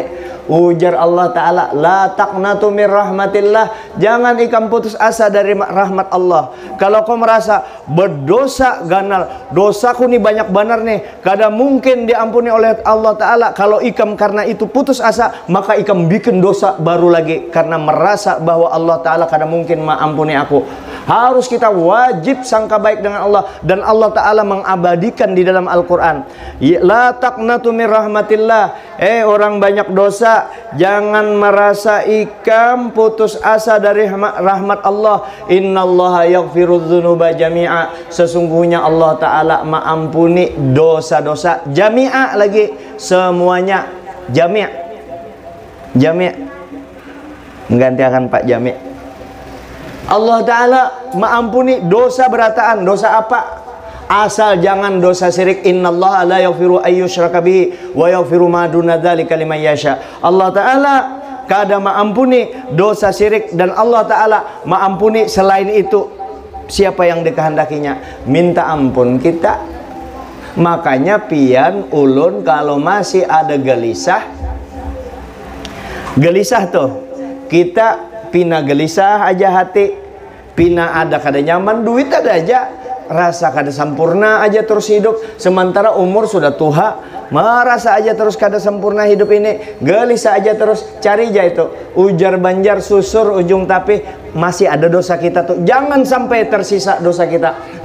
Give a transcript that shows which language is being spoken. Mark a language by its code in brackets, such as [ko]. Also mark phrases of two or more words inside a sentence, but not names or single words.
[bjn] Ujar Allah Ta'ala, [ar] لا تقنطوا من رحمة الله, [bjn] jangan ikam putus asa dari rahmat Allah. Kalau kau merasa berdosa ganal, dosaku nih banyak benar nih, kada mungkin diampuni oleh Allah Ta'ala, kalau ikam karena itu putus asa, maka ikam bikin dosa baru lagi karena merasa bahwa Allah Ta'ala kada mungkin mengampuni aku. Harus kita wajib sangka baik dengan Allah, dan Allah Ta'ala mengabadikan di dalam Al-Quran, [ar] لا تقنطوا من رحمة الله, [bjn] orang banyak dosa, jangan merasa ikam putus asa dari rahmat Allah. [ar] إن الله يغفر الذنوب جميعا, [bjn] sesungguhnya Allah Ta'ala mengampuni dosa-dosa jami'a, lagi semuanya, jami', menggantikan Pak Jami'. Allah Ta'ala mengampuni dosa berataan. Dosa apa? Asal jangan dosa syirik. [ar] إن الله لا يغفر أن يشرك به ويغفر ما دون ذلك لمن يشاء. [bjn] Allah Ta'ala kada mengampuni dosa syirik, dan Allah Ta'ala mengampuni selain itu siapa yang dikehendakinya. Minta ampun kita. Makanya pian ulun kalau masih ada gelisah tuh, kita pina gelisah aja hati, pina ada kada nyaman, duit ada aja, rasa kada sempurna aja terus hidup, sementara umur sudah tua, merasa aja terus kada sempurna hidup ini, gelisah aja terus, cari aja itu ujar banjar susur ujung, tapi masih ada dosa kita tuh, jangan sampai tersisa dosa kita.